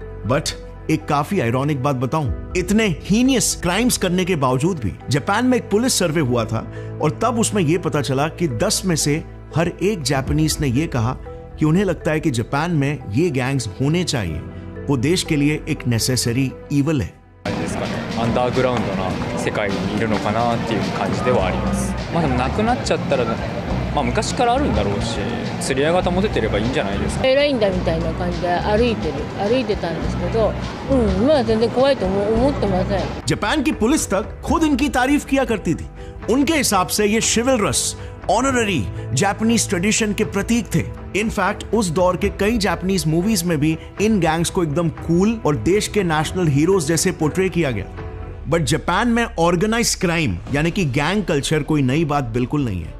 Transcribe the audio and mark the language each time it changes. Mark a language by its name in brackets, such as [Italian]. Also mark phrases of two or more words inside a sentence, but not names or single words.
[Hindi] बट एक काफी आयरॉनिक बात बताऊं, इतने [English] heinous crimes [Hindi] करने के बावजूद भी जापान में एक [English] police survey [Hindi] हुआ था और तब उसमें यह पता चला कि 10 में से हर एक जापानीज ने यह कहा कि उन्हें लगता है कि जापान में ये गैंग्स होने चाहिए, वो देश के लिए एक [English] necessary evil [Hindi] है। [Japanese] アンダーグラウンドな世界にいるのかなっていう感じではあります。まあでもなくなっちゃったら、まあ昔からあるんだろうし、釣り合い方も出てればいいんじゃないですか。偉いんだみたいな感じで歩いてたんですけど、今は全然怖いと思ってません。 [Hindi] जापान की पुलिस तक खुद इनकी तारीफ किया करती थी। उनके हिसाब से ये शिवलरस, [English] honorary Japanese tradition [Hindi] के प्रतीक थे। इनफैक्ट उस दौर के कई [English] Japanese movies [Hindi] में भी इन गैंग्स को एकदम कूल और देश के [English] national heroes [Hindi] जैसे पोर्ट्रे किया गया। बट जापान में [English] organize crime [Hindi] यानी कि [English] gang culture [Hindi] कोई नई बात बिल्कुल नहीं है।